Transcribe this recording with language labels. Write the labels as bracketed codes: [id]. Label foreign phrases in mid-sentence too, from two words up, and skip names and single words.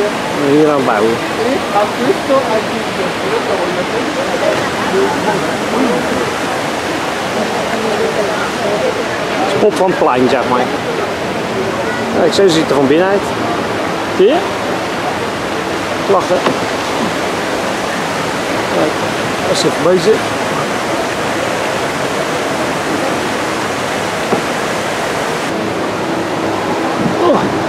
[nl] hier aan bouwen. [it] e a questo aggiunge [nl] Spot van het plein, zeg maar. Kijk, zo ziet het er van binnen uit. Zie je? Lachen. Kijk, dat is even bezig. Oh.